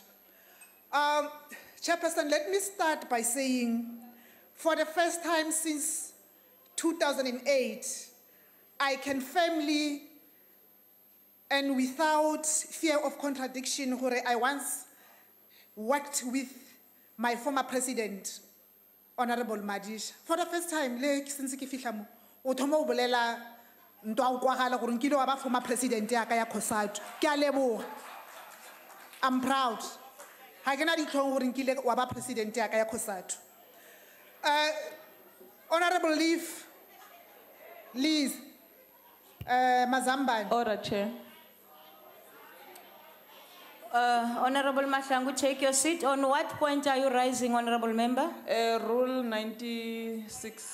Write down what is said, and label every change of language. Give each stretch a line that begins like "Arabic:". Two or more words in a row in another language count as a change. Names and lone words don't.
English: Chairperson, let me start by saying, for the first time since 2008, I can firmly and without fear of contradiction, I once worked with my former president, Honorable Madish. For the first time, since
Southern Sotho: ke fihla mo, o thoma o bolela ntwa o kwagala gore nkile wa ba
English: former president
Southern Sotho: ya ka ya COSATU. Ke a leboga.
English: I'm proud.
Southern Sotho: Ha ke na ditlhong gore nkile wa ba president ya ka ya COSATU.
English: Honorable Liz Mazambane. Order, Chair. Honorable Mahlangu, take your seat. On what point are you rising, Honorable Member? Rule 96.